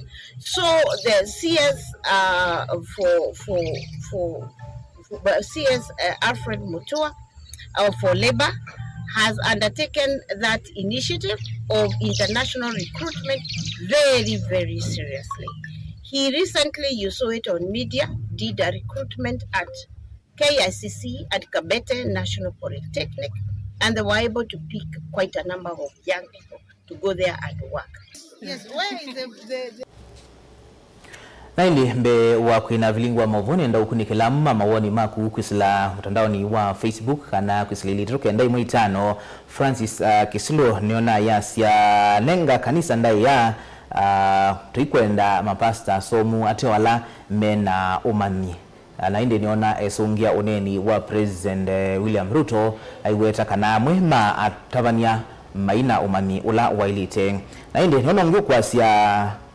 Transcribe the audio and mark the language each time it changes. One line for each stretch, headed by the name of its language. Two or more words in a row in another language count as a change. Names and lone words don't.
English: So the CS CS Alfred Mutua for Labor has undertaken that initiative of international recruitment very, very seriously. He recently, you saw it on media, did a recruitment at KICC at Kabete National Polytechnic, and they were able to pick quite a number of young people to go there and work. Yes, where is the
Kamba: Naili mbe wa kuina vilingwa mavoni nda ukunikila mawoni maku kwisila mtandaoni wa Facebook kana kwisila ilitoke ndai mwitano Francis Kisulo niona ya nenga kanisa ndai ya tuikwenda mapasta somu ate wala mena umani na inde niona esongia oneni wa President William Ruto aiweta kana mwema atavania maina umani ula wailite na inde niona ngukwa siya